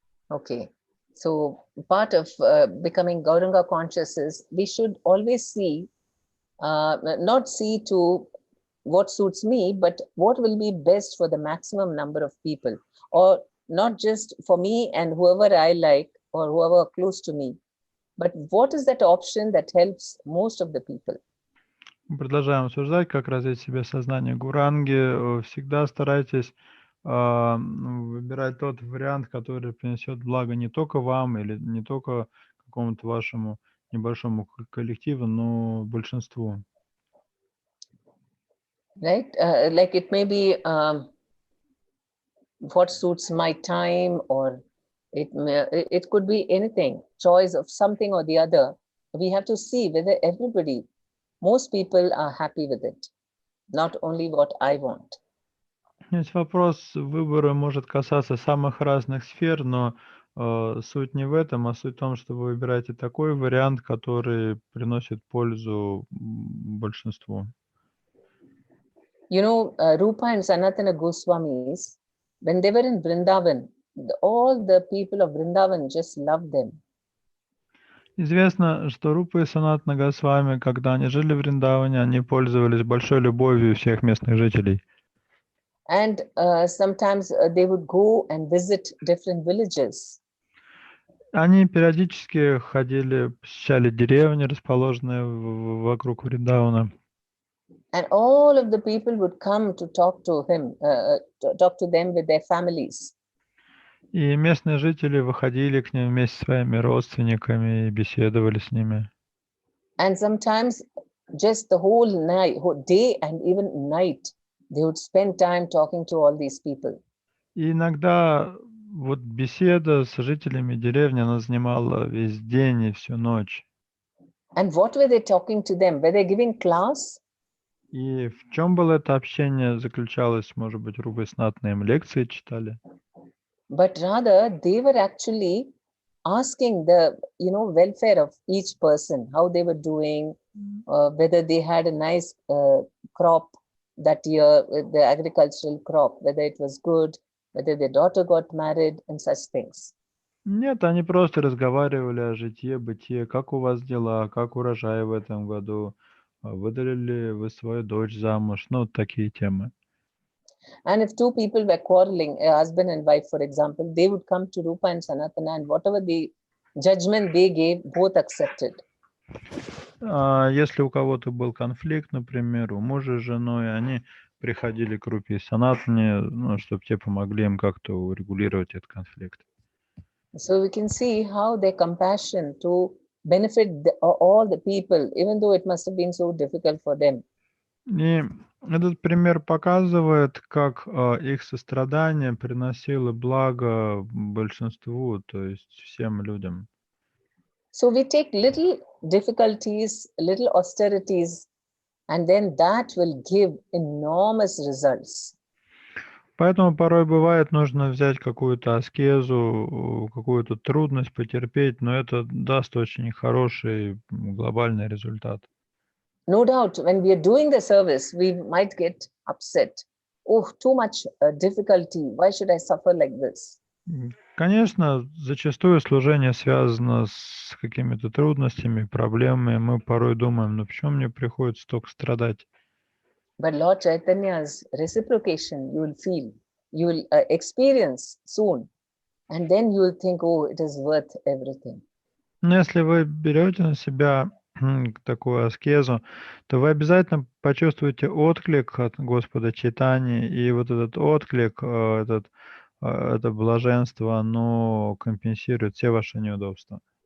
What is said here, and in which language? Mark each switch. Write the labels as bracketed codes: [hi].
[en] Okay, so part of becoming Gauranga conscious is we should always see, not see to what suits me, but what will be best for the maximum number of people, or not just for me and whoever I like or whoever close to me, but what is that option that helps most of the people. [ru] Продолжаем обсуждать, как развить в себе сознание гуранги. Всегда старайтесь выбирать тот вариант, который принесет благо не только вам или не только какому-то вашему небольшому коллективу, но большинству. [en] Right? Like it may be what suits my time, or it could be anything, choice of something or the other. We have to see whether most people are happy with it, not only what I want. [ru] Есть вопрос выбора может касаться самых разных сфер, но суть не в этом, а суть в том, что вы выбираете такой вариант, который приносит пользу большинству. [en] You know, Rupa and Sanatana Goswamis, when they were in Vrindavan, all the people of Vrindavan just loved them. [ru] Известно, что Рупа и Санатана Госвами, когда они жили в Вриндаване, они пользовались большой любовью всех местных жителей. [en] And sometimes they would go and visit different villages. [ru] Они периодически ходили, посещали деревни, расположенные вокруг Вриндавана. [en] And all of the people would come to talk to him, talk to them with their families. [ru] И местные жители выходили к ним вместе со своими родственниками и беседовали с ними. [en] And sometimes just the whole night, whole day and even night, they would spend time talking to all these people. [ru] И иногда вот беседа с жителями деревни, она занимала весь день и всю ночь. [en] And what were they talking to them? Were they giving class? [ru] И в чем было это общение заключалось? Может быть, Рупа и Санатана им лекции читали? [en] But rather, they were actually asking the welfare of each person, how they were doing, whether they had a nice crop that year, the agricultural crop, whether it was good, whether their daughter got married, and such things. [ru] Нет, они просто разговаривали о житье-бытие, как у вас дела, как урожай в этом году, выдали ли вы свою дочь замуж, ну, такие темы. [en] And if two people were quarreling, a husband and wife, for example, they would come to Rupa and Sanatana, and whatever the judgment they gave, both accepted. [ru] Если у кого-то был конфликт, например, у мужа с женой, они приходили к рупи санатане, ну, чтобы те помогли им как-то урегулировать этот конфликт. [en] So we can see how their compassion to benefit all the people, even though it must have been so difficult for them. [ru] И этот пример показывает, как их сострадание приносило благо большинству, то есть всем людям. [en] So we take little difficulties, little austerities, and then that will give enormous results. [ru] Поэтому порой бывает нужно взять какую-то аскезу, какую-то трудность потерпеть, но это даст очень хороший глобальный результат. [en] No doubt, when we are doing the service, we might get upset. Oh, too much difficulty. Why should I suffer like this? [ru] Конечно, зачастую служение связано с какими-то трудностями, проблемами. Мы порой думаем, ну почему мне приходится столько страдать? [en] But Lord Chaitanya's reciprocation, you will feel, you will experience soon. And then you will think, oh, it is worth everything. [ru] Но если вы берете на себя такую аскезу, то вы обязательно почувствуете отклик от Господа Чайтаньи, и вот этот отклик, это блаженство, оно компенсирует все ваши неудобства.